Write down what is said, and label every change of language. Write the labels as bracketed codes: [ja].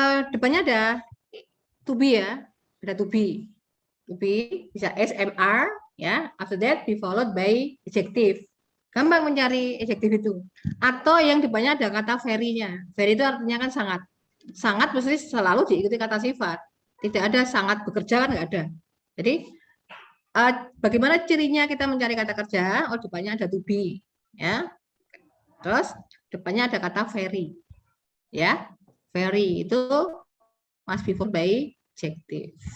[id] Depannya ada to be ya, ada to be. [en] To be bisa SMR ya, after that be followed by adjective. [id] Gampang mencari adjective itu. Atau yang depannya ada kata very-nya. Very itu artinya kan sangat. Sangat mesti selalu diikuti kata sifat. Tidak ada sangat bekerja kan nggak ada. Jadi bagaimana cirinya kita mencari kata kerja? Oh, depannya ada to be, ya. Terus depannya ada kata very, ya. [en] Very itu must be followed by adjective.